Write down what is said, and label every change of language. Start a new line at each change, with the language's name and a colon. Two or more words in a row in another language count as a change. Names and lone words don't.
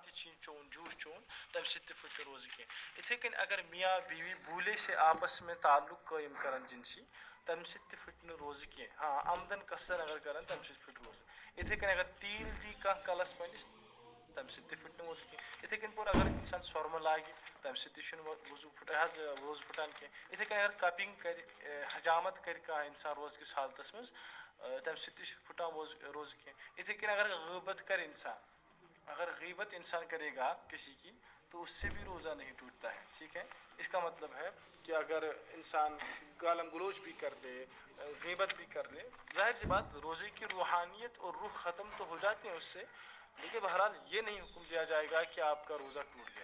Kashmiri: شین چون جوش چون تمہِ سۭتۍ تہِ پھٕٹہِ روزٕ کینٛہہ. یِتھَے کٔنۍ اگر
Urdu: میاں بیوی بھولے سے آپس میں تعلق
Kashmiri: قٲیِم کرن جنسی تمہِ سۭتۍ تہِ پھٕٹہِ نہٕ روزٕ کینٛہہ. ہاں آمدن قصر اگر کرن تمہِ سۭتۍ پھٕٹہِ روزٕ. یِتھَے کٔنۍ اگر تیٖل دی کانٛہہ کلس پنٛنِس تمہِ سۭتۍ تہِ پھٕٹہِ نہٕ وضوٗ کینٛہہ. یِتھَے کٔنۍ پوٚر اگر اِنسان سۄرمہٕ لاگہِ تمہِ سۭتۍ تہِ چھُنہٕ وضوٗ روزٕ پھٕٹان کینٛہہ. یِتھَے کٔنۍ اگر کپِنٛگ کرِ حجامت کرِ کانٛہہ اِنسان روزکِس حالتس منٛز تمہِ سۭتۍ تہِ چھُ پھٕٹان روزٕ کینٛہہ. یِتھَے کٔنۍ اگر غٲبت کرِ اِنسان
Urdu: اگر غیبت انسان کرے گا کسی کی تو اس سے بھی روزہ نہیں ٹوٹتا ہے. ٹھیک ہے. اس کا مطلب ہے کہ اگر انسان گالم گلوچ بھی کر لے غیبت بھی کر لے ظاہر سی بات روزے کی روحانیت اور روح ختم تو ہو جاتے ہیں اس سے, لیکن بہرحال یہ نہیں حکم دیا جائے گا کہ آپ کا روزہ ٹوٹ گیا.